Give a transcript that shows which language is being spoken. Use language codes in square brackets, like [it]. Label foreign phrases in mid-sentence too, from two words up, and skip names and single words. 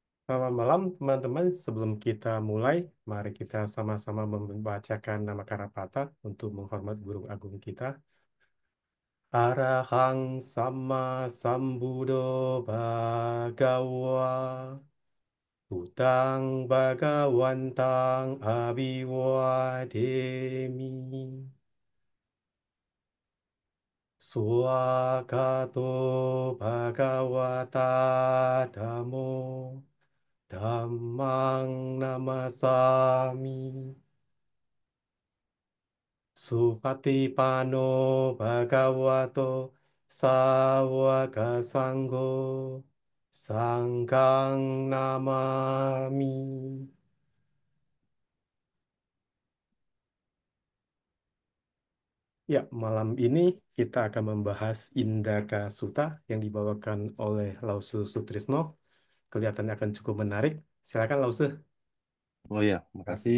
[id] Selamat malam, teman-teman. Sebelum kita mulai, mari kita sama-sama membacakan nama Karapata untuk menghormat guru agung kita. [pi] Arahang sama sambudo bhagawa. Butang bhagawantang abiwademi. Swakato bhagawata dhammo. Dhammang namasami. Supatipano bhagavato sawaka sanggo sanggang namami. [id] Ya, malam ini kita akan membahas Indaka Sutta yang dibawakan oleh Lause Sutrisno. Kelihatannya akan cukup menarik. Silakan Lause. Oh ya, makasih